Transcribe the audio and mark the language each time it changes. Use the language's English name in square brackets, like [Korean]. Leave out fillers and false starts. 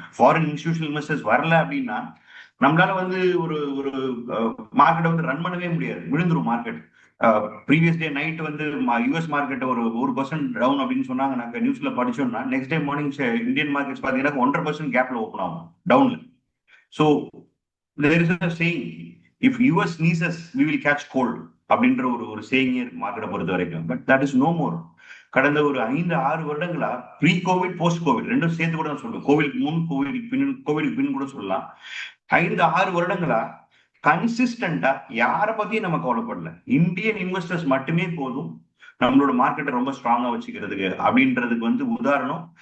[Tamil] Foreign institutional investors வரல அப்படின்னா நம்மளால வந்து ஒரு ஒரு மார்க்கெட்டை வந்து ரன் பண்ணவே முடியாது, விழுந்துரும் மார்க்கெட். ப்ரீவியஸ் டே நைட் வந்து யூஎஸ் மார்க்கெட் ஒரு 1% டவுன் அப்படின்னு சொன்னாங்க, நாங்க நியூஸ்ல படிச்சோம்னா next day morning Indian markets பாத்தீங்கன்னா 1.5% கேப்ல ஓப்பன் ஆகும் டவுன்ல. [English] so there is a saying, if US sneezes we will catch cold [Tamil] அப்படின்ற ஒரு ஒரு சேயிங் மார்க்கெட்டை பொறுத்த வரைக்கும். [English] But that is no more. [Tamil] கடந்த ஒரு 5-6 வருடங்களா, ப்ரீ கோவிட் போஸ்ட் கோவிட் ரெண்டும் சேர்த்து கூட சொல்லுவேன், கோவிட் முன் கோவிட் பின் கூட சொல்லலாம், 5-6 வருடங்களா கன்சிஸ்டன்டா யாரை பத்தியும் நம்ம கவலைப்படல, இந்தியன் இன்வெஸ்டர்ஸ் மட்டுமே போதும் நம்மளோட மார்க்கெட்டை ரொம்ப ஸ்ட்ராங்கா வச்சுக்கிறதுக்கு அப்படின்றதுக்கு வந்து உதாரணம்.